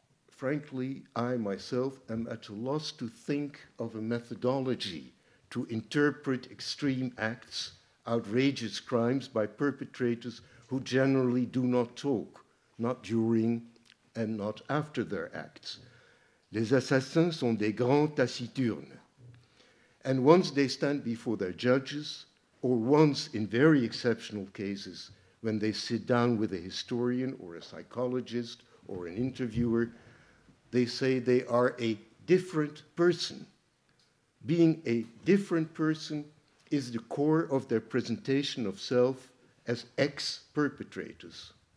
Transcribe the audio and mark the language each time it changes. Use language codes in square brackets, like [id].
[en] Frankly, I myself am at a loss to think of a methodology to interpret extreme acts, outrageous crimes by perpetrators who generally do not talk, not during and not after their acts. [fr] Les assassins sont des grands taciturnes. [en] And once they stand before their judges, or once, in very exceptional cases, when they sit down with a historian or a psychologist or an interviewer, they say they are a different person. Being a different person is the core of their presentation of self as ex-perpetrators.